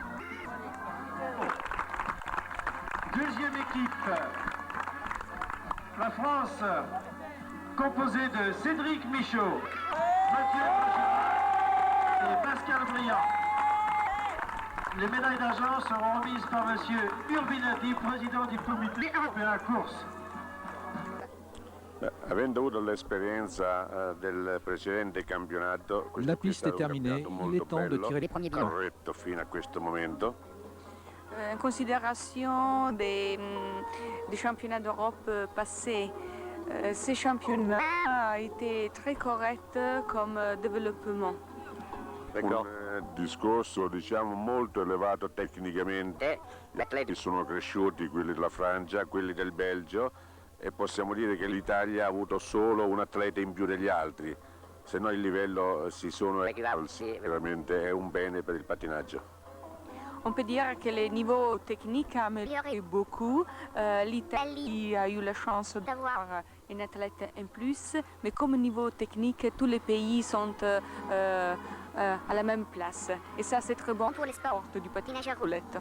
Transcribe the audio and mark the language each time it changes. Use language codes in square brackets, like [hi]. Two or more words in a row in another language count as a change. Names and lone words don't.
[fr] Deuxième équipe, la France, composée de Cédric Michaud, Mathieu Bergeron et Pascal Briand. Les médailles d'argent seront remises par M. Urbinati, président du comité européen course. [it] Avendo avuto l'esperienza del precedente campionato, [fr] La piste est terminée, il est temps de tirer les premiers bilans. [it] Corretto fino a questo momento. [fr] En considération des championnats d'Europe passés, ces championnats été très corrects comme développement. [it] Un discorso diciamo molto elevato tecnicamente, gli atleti sono cresciuti, quelli della Francia, quelli del Belgio, e possiamo dire che l'Italia ha avuto solo un atleta in più degli altri, se no il livello si sono alzi, veramente è un bene per il pattinaggio. [fr] On peut dire que le niveau technique a amélioré beaucoup. L'Italie a eu la chance d'avoir un athlète en plus, mais comme niveau technique, tous les pays sont à la même place. Et ça, c'est très bon pour les sports du patinage à roulettes.